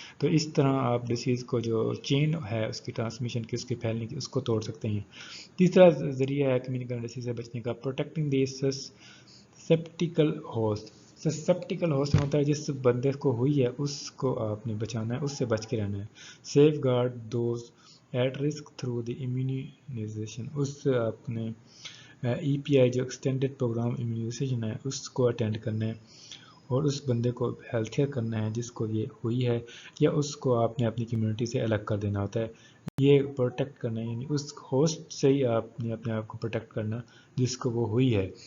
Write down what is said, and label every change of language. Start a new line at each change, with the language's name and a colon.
Urdu: تو اس طرح آپ ڈیزیز کو جو چین ہے اس کی ٹرانسمیشن کی، اس کے پھیلنے کی، اس کو توڑ سکتے ہیں. تیسرا ذریعہ ہے کمیونیکیبل ڈیزیز سے بچنے کا
English: Protecting the susceptible host.
Urdu: سسپٹیکل ہوسٹ ہوتا ہے جس بندے کو ہوئی ہے اس کو آپ نے بچانا ہے، اس سے بچ کے رہنا ہے.
English: Safeguard those at risk through the immunization.
Urdu: اس سے آپ نے ای پی آئی جو ایکسٹینڈڈ پروگرام امیونائزیشن ہے اس کو اٹینڈ کرنا ہے، اور اس بندے کو ہیلتھ کیئر کرنا ہے جس کو یہ ہوئی ہے، یا اس کو آپ نے اپنی کمیونٹی سے الگ کر دینا ہوتا ہے. یہ پروٹیکٹ کرنا ہے، یعنی اس ہوسٹ سے ہی آپ نے اپنے آپ کو پروٹیکٹ کرنا جس کو وہ ہوئی ہے.